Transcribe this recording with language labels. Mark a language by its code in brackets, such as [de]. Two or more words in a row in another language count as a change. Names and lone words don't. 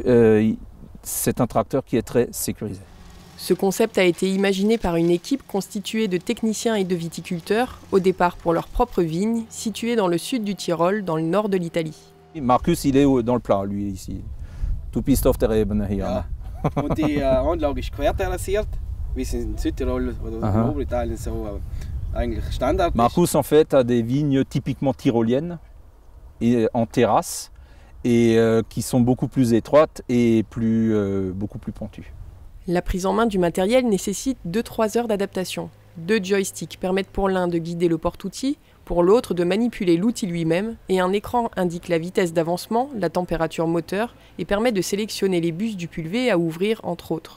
[fr] C'est un tracteur qui est très sécurisé. Ce concept a été imaginé par une équipe constituée de techniciens et de viticulteurs, au départ pour leur propre vigne, située dans le sud du Tyrol, dans le nord de l'Italie. Marcus, il est dans le plat, lui, ici. [de] Tout bist auf der Ebene hier. Und die Anlage ist querterrassiert, wie es in Südtirol oder in Obritalien so eigentlich Standard ist. [fr] Marcus en fait a des vignes typiquement tyroliennes et en terrasse et qui sont beaucoup plus étroites et beaucoup plus pentues. La prise en main du matériel nécessite 2-3 heures d'adaptation. 2 joysticks permettent pour l'un de guider le porte-outils, pour l'autre de manipuler l'outil lui-même, et un écran indique la vitesse d'avancement, la température moteur, et permet de sélectionner les bus du pulvé à ouvrir, entre autres.